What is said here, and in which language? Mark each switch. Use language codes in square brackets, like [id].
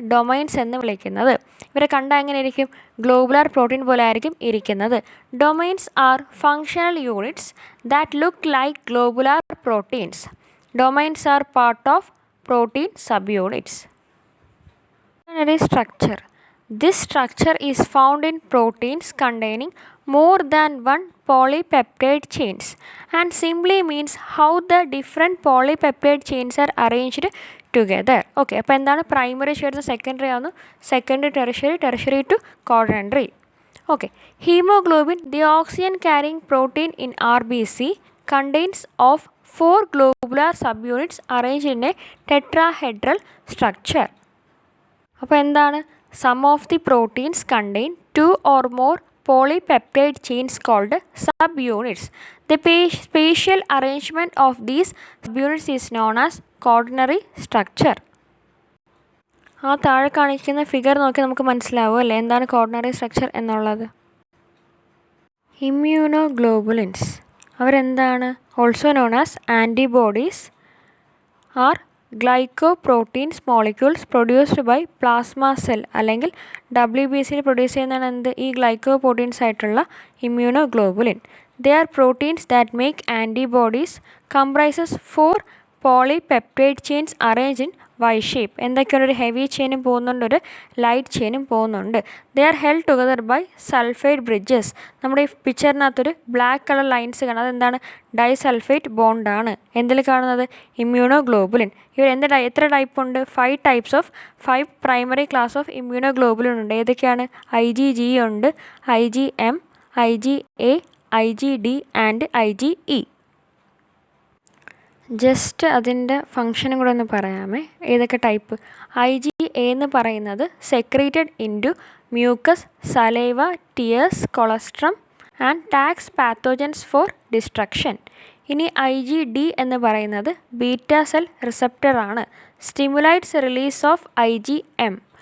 [ml] Domains എന്ന് വിളിക്കുന്നത്. ഇവരെ കണ്ടാൽ എങ്ങനെ ഇരിക്കും? ഗ്ലോബുലാർ പ്രോട്ടീൻ പോലെ ആയിരിക്കും ഇരിക്കുന്നത്. [en] Domains are functional units that look like globular proteins. Domains are part of protein subunits. Structure. This structure is found in proteins containing more than one polypeptide chains and simply means how the different polypeptide chains are arranged together. [ml] Okay, അപ്പോൾ എന്താണ്? Primary ചേർന്ന് secondary ആവുന്നു, secondary tertiary, tertiary to ക്വാഡ്രൻറ്ററി. Okay. [en] Haemoglobin, the oxygen carrying protein in RBC, contains of 4 globular subunits arranged in a tetrahedral structure. [ml] അപ്പോൾ എന്താണ്? [en] Some of the proteins contain 2 or more polypeptide chains called subunits. The spatial arrangement of these subunits is known as quaternary structure. [ml] ആ താഴെ കാണിക്കുന്ന figure നോക്കി നമുക്ക് മനസ്സിലാവും അല്ലേ എന്താണ് quaternary structure എന്നുള്ളത്. ഇമ്മ്യൂണോഗ്ലോബുലിൻസ് അവരെന്താണ്? [en] also known as antibodies are glycoproteins molecules produced by plasma cell [ml] അല്ലെങ്കിൽ WBCയിൽ പ്രൊഡ്യൂസ് ചെയ്യുന്നതാണ് എന്ത്? ഈ ഗ്ലൈക്കോപ്രോട്ടീൻസ് ആയിട്ടുള്ള immunoglobulin. [en] They are proteins that make antibodies comprises 4 polypeptide chains arrange in Y shape. [ml] എന്തൊക്കെയാണ്? ഒരു ഹെവി ചെയിനും പോകുന്നുണ്ട്, ഒരു ലൈറ്റ് ചെയിനും പോകുന്നുണ്ട്. [en] They are held together by sulphide bridges. [ml] നമ്മുടെ ഈ പിക്ചറിനകത്തൊരു ബ്ലാക്ക് കളർ ലൈൻസ് കാണാം, അതെന്താണ്? ഡൈസൾഫൈറ്റ് ബോണ്ടാണ്. എന്തിൽ കാണുന്നത്? ഇമ്മ്യൂണോഗ്ലോബുലിൻ. ഇവർ എത്ര ടൈപ്പ് ഉണ്ട്? [en] 5 primary class of immunoglobulin ഉണ്ട്. [ml] ഏതൊക്കെയാണ്? [en] IgG ഉണ്ട്, IgM, IgA, IgD and IgE. [ml] Just അതിൻ്റെ ഫങ്ഷനും കൂടെ ഒന്ന് പറയാമേ. ഏതൊക്കെ ടൈപ്പ്? [en] IgA [ml] എന്ന് പറയുന്നത് [en] Secreted into mucus, saliva, tears, colostrum and tags pathogens for destruction. [ml] ഇനി IgD എന്ന് പറയുന്നത് beta cell റിസപ്റ്ററാണ്, [en] Stimulates release of IgM.